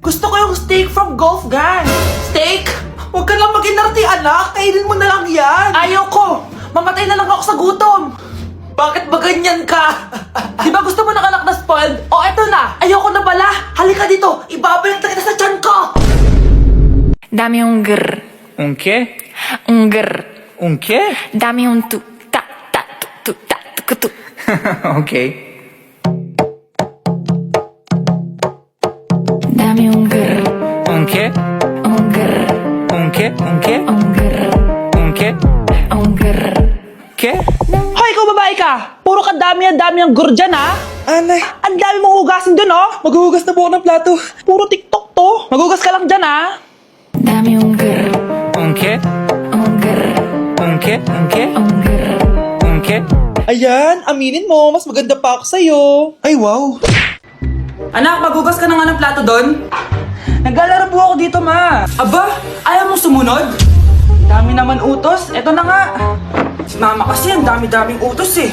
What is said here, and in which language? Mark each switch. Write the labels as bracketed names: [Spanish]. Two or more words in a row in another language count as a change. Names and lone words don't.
[Filipino] Gusto ko yung [English] steak from [Filipino] Golf Gang. Steak? Huwag ka lang mag-inarti, anak. Kainin mo na lang yan. Ayoko. Mamatay na lang ako sa gutom. Bakit ba ganyan ka? Di ba gusto mo ng anak na spoiled? O eto na, ayoko na pala. Halika dito, ibabalot kita sa tiyan ko. [Spanish] Dame un grr, Un qué? un grr. Un qué? Dame un tu, ta, tu, ta, tu. Okay. Dame un grr, Un qué? un grr, Un qué? Un qué? un grr, Un qué? un grr. [Filipino] Ke? Hoy, ikaw babae ka! Puro ka dami ang gur dyan, ha? Anay. Ang dami mong hugasin dun, oh! Maghuhugas na po ako ng plato. Puro TikTok to. Maghugas ka lang dyan, ha? [Spanish] Dame un grr, Un qué? un grr, Un qué? Un qué? un grr. Un qué? [Filipino] Ayan, aminin mo. Mas maganda pa ako sa'yo. Ay, wow. Anak, maghugas ka na nga ng plato doon. Naglalaro po ako dito, ma. Aba, ayaw mo sumunod? Dami naman utos. Eto na nga. Si mama kasi, ang dami-daming utos eh.